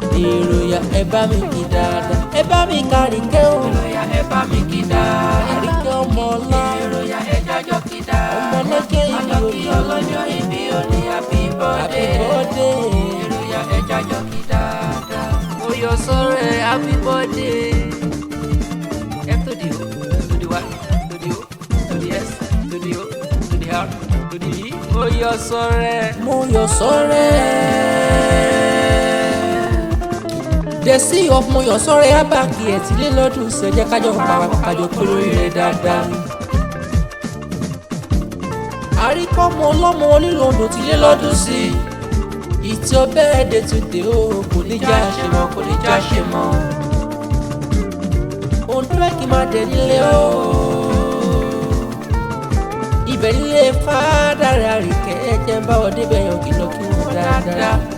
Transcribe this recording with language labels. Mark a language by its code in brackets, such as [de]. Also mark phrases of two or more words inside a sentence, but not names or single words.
[yo] Èròyà ẹ bá mi kí dáadáa. Ẹ bá mi kárí kẹ́ o. Èròyà ẹ bá mi kí dáadáa. Àríkẹ́ ọmọ ọlá. Èròyà ẹ jájọ́ kí dáadáa. Ọmọ lọ́jọ́ ìbí Àjọ kí òní. ọlọ́jọ́ ìbí òní, [en] happy Happy birthday. [yo] birthday. Èròyà ẹ jájọ́ kí dáadáa. Mo yọ sọ́rọ̀ ẹ, [en] happy birthday. F to the O, to the Y, to the O, to the S, to the O, to the R, to the E. [yo] Mo yọ sọ́rọ̀ ẹ. Mo yọ sọ́rọ̀ ẹ. [en] The sea of [yo] mo yọ sọ́rọ̀ ẹ, á bá kí ẹ̀ tí lé lọ́dún sí. Ẹ jẹ́ ká jọ pa wá, ká jọ pé lórí rẹ̀ dáadáa. Àríkọ́mọ ọlọ́mọ onílù Oǹdó tí lé lọ́dún sí. [en] It's your birthday today, [yo] o, kò ní já ṣe mọ́, kò ní já ṣe mọ́. Oǹdó ẹ̀ kì í máa dẹ̀ nílé o. Ibẹ̀ nílé fádà rẹ̀ Àríkẹ́, ẹ jẹ́ bá wọn débẹ̀ yàn kí lọ kí wọ́n dáadáa.